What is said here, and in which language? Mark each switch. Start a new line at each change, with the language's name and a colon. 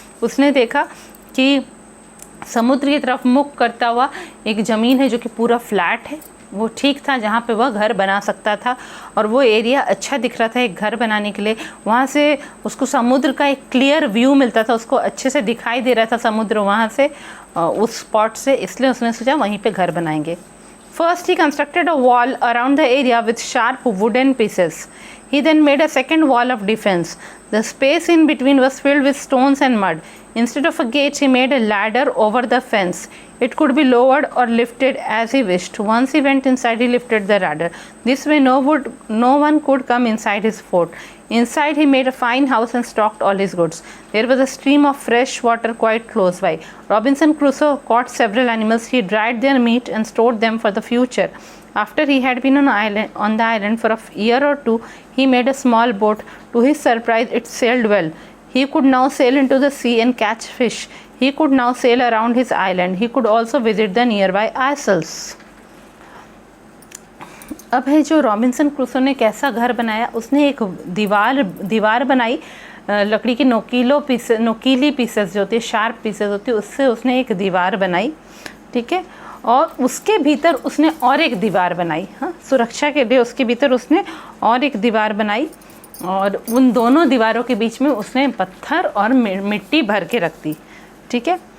Hindi: उसने देखा कि समुद्र की तरफ मुख करता हुआ एक ज़मीन है जो कि पूरा फ्लैट है। वो ठीक था जहाँ पे वह घर बना सकता था और वो एरिया अच्छा दिख रहा था एक घर बनाने के लिए। वहाँ से उसको समुद्र का एक क्लियर व्यू मिलता था, उसको अच्छे से दिखाई दे रहा था समुद्र वहाँ से, उस स्पॉट से। इसलिए उसने सोचा वहीं पे घर बनाएंगे।
English: First he constructed a wall around the area with sharp wooden pieces. He then made a second wall of defense. The space in between was filled with stones and mud. Instead of a gate, he made a ladder over the fence. It could be lowered or lifted as he wished. Once he went inside, he lifted the ladder. This way, no one could come inside his fort. Inside, he made a fine house and stocked all his goods. There was a stream of fresh water quite close by. Robinson Crusoe caught several animals. He dried their meat and stored them for the future. After he had been on the island for a year or two, he made a small boat. To his surprise, it sailed well. He could now sail into the sea and catch fish. He could now sail around his island. He could also visit the nearby isles.
Hindi: अब है जो Robinson Crusoe ने कैसा घर बनाया, उसने एक दीवार बनाई लकड़ी की नोकीली पीसेस जो होती है, शार्प पीसेस होती है, उससे उसने एक दीवार बनाई, ठीक है। और उसके भीतर उसने और एक दीवार बनाई, हाँ, सुरक्षा के लिए उसके भीतर उसने और एक दीवार बनाई, और उन दोनों दीवारों के बीच में उसने पत्थर और मिट्टी भर के रख दी, ठीक है।